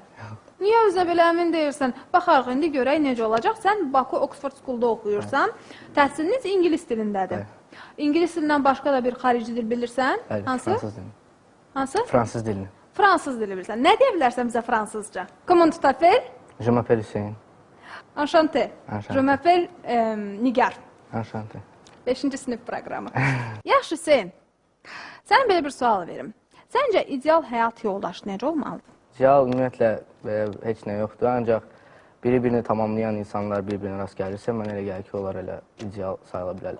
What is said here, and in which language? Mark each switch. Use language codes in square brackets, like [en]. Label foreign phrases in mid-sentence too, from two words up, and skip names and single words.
[az] Niyə özə belə əmin deyirsən? Baxarıq, indi görək necə olacaq. Sən Baku Oxford School'da oxuyursan. Təhsiliniz İngilis dilindədir. İngilis dilindən başqa da bir xarici dil bilirsən? Bəli, Hansı? fransız dilini. Hansı? Fransız dilini. Fransız dili bilirsən. Nə deyə bilərsən bizə fransızca? [fr] Comment tu t'appelles? Je m'appelle Hüseyin. Enchanté. Enchanté. Je m'appelle Nigar. Enchanté. [az] 5-ci sinif proqramı. Yaxşı, Hüseyin. Sənə belə bir sual verim. Səncə ideal həyat yoldaşı necə olmalıdır? İdeal ümumiyyətlə heç nə yoxdur, ancaq biri-birini tamamlayan insanlar bir-birinə rast gəlirsə, mənə elə gəlir ki, onlar elə ideal sayıla bilərlər.